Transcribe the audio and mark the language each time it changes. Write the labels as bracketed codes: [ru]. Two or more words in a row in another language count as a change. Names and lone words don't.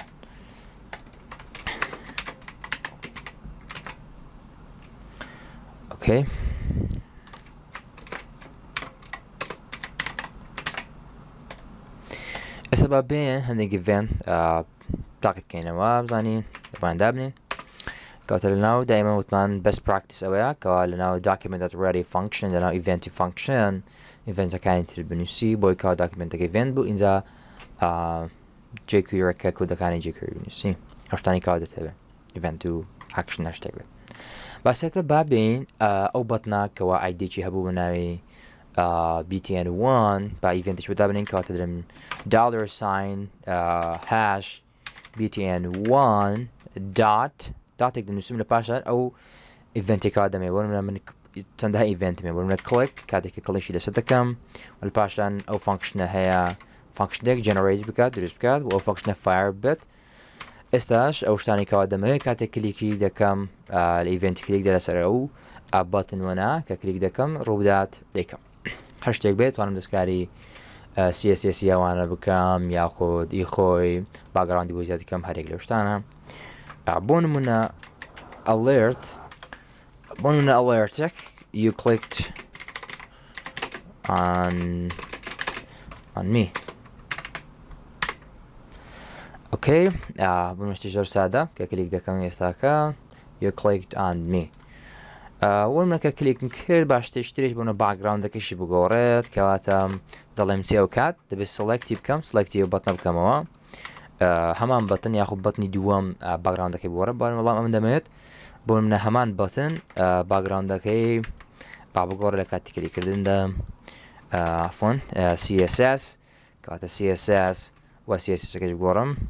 [ckb] اوكي ئێستا با بێن هەندێک ئیڤێنت تاقی بکەینەوە بزانین بەمان دابنین کەواتە لەناو دایما وتمان [en] best practice [ckb] ئەوەیە کەوا لەناو [en] document.ready function [ckb] لەناو [en] event function [ckb] ئیڤێنتەکانی تر بنووسی بۆی کەوا داکیمنتەکە ئیڤێنت بوو اینجا jQuery-ەکە کۆدەکانی jQuery بنووسی هەشتانی کاوا دەتەوێت ئیڤێنت و ئاکشن هەشتێک بێت باسێتە با بین ئەو بەتنا کەوا ئایدێکی هەبوو بە ناوی btn1 با ئیڤێنتش بەدا بنین کەواتە درم [en] $sign hash btn1 [ckb] داتێک دەنووسم لە پاشان ئەو ئیڤێنتێکا دەمێ بۆ من چەندەها ئیڤێنتمێ بۆ منە کلیک کاتێکی کڵیشی لەسەر دەکەم و لە پاشان ئەو فانکشنە هەیە فانکشنێک جەنەرەیت بکات دروست بکات و ئەو فانکشنە فایر بێت ئێستاش ئەو شتانی کەوا دەمەوێت کاتێک کلیکی دەکەم لە ئیڤێنتی کلیک دەسەر ئەو بەتنوەنا کە کلیک دەکەم ڕوودات دەیکەم هەر شتێک بێت توانم دەستکاری CSS یاوانە بکەم یاخۆد خۆی باگراوندی بۆ زیادی کەم هەرێک لەو شتانە بۆ نمونە alertێک [en] you clicked on me [ckb] اوكي بمشتی زۆر سادە کە کلیک دەکەم ئێستاکە [en] you clicked on me [ckb] وەمەکە کلیکم کرد باشترش بۆنە باگراوندەکەشی بگۆڕێت کەواتە دەڵێم چێ و کات دەبێت سلکتی بکەم سلکتی و بەتنە بکەمەوە هەمان بەتن یاخود بەتنی دووەم باگراوندەکەی بگۆڕە بەڵام ئەم دەمێت بۆ منە هەمان بەتن باگراوندەکەی با بگۆڕە لە کاتی کلیکردندا عفۆن CSS کەواتە CSS و CSS-ەکەش بگۆڕم